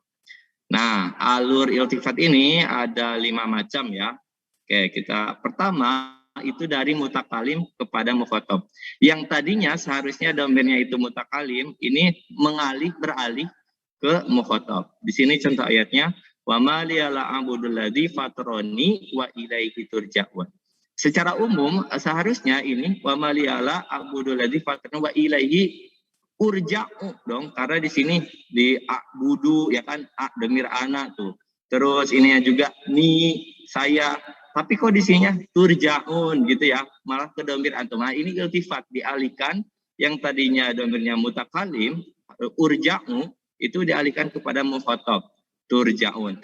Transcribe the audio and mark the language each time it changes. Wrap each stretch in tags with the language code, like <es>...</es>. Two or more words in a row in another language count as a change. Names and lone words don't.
<id>Nah, alur iltifat ini ada 5 macam ya. Oke, kita pertama itu dari mutakalim kepada mukhatab. Yang tadinya seharusnya domirnya itu mutakalim, ini beralih ke mukhatab. Di sini contoh ayatnya,</id> <ar>وما لي لا أعبد الذي فطرني وإليه ترجعون.</ar> <id>Secara umum seharusnya ini</id> <ar>وما لي لا أعبد الذي فطرني وإليه أرجع</ar> <id>dong, karena di sini di abudu ya kan, demir anak tuh. Terus ini juga ni saya, tapi kok di sininya turja'un gitu ya, malah ke domir antum. Nah, ini iltifat dialihkan, yang tadinya domirnya mutakalim urja'u itu dialihkan kepada mukhatab turja'un.</id>